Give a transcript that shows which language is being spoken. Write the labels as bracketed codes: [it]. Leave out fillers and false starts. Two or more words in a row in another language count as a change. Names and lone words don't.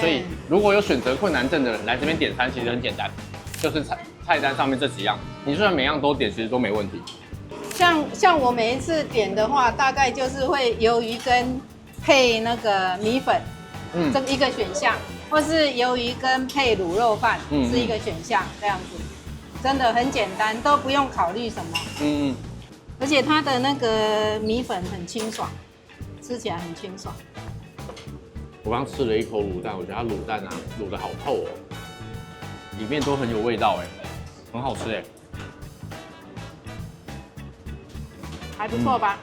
[zh] 所以如果有選擇困難症的人來這邊點餐，其實很簡單，就是菜單上面這幾樣，你就算每樣都點，其實都沒問題。像我每一次點的話，大概就是會魷魚羹配那個米粉，這一個選項，或是魷魚羹配滷肉飯是一個選項，這樣子，真的很簡單，都不用考慮什麼。而且它的那個米粉很清爽。吃起來很清爽。我剛吃了一口滷蛋，我覺得它滷蛋啊滷得好透哦，裡面都很有味道很好吃還不錯吧？